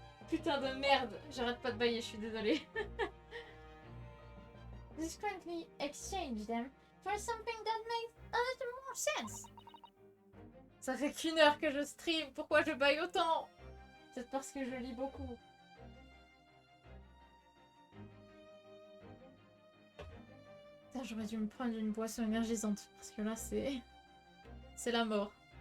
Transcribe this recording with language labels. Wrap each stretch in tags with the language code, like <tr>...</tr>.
<fr>Putain de merde, j'arrête pas de bailler, je suis désolée.</fr> <en>discreetly exchange them for something that makes a little more sense.</en> <fr>Ça fait qu'1 heure que je stream, pourquoi je baille autant? C'est parce que je lis beaucoup. Putain, j'aurais dû me prendre une boisson énergisante, parce que là c'est... C'est la mort.</fr>